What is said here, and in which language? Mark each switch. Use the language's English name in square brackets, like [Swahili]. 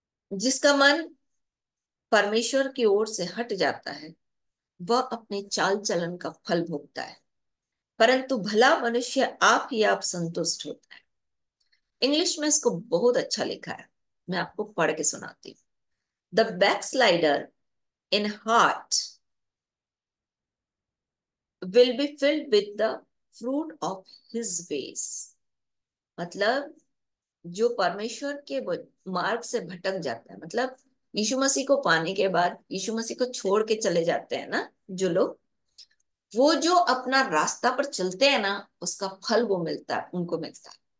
[Hindi] जिसका मन परमेश्वर की ओर से हट जाता है वह अपने चाल चलन का फल भोगता है, परंतु भला मनुष्य आप ही आप संतुष्ट होता है। इंग्लिश में इसको बहुत अच्छा लिखा है, मैं आपको पढ़ के सुनाती हूँ। [English] The backslider in heart will be filled with the fruit of his ways। [Hindi] मतलब जो परमेश्वर के मार्ग से भटक जाता है, मतलब यीशु मसीह को पाने के बाद यीशु मसीह को छोड़ के चले जाते हैं ना जो लोग, वो जो अपना रास्ता पर चलते हैं ना उसका फल वो मिलता है, उनको मिलता है।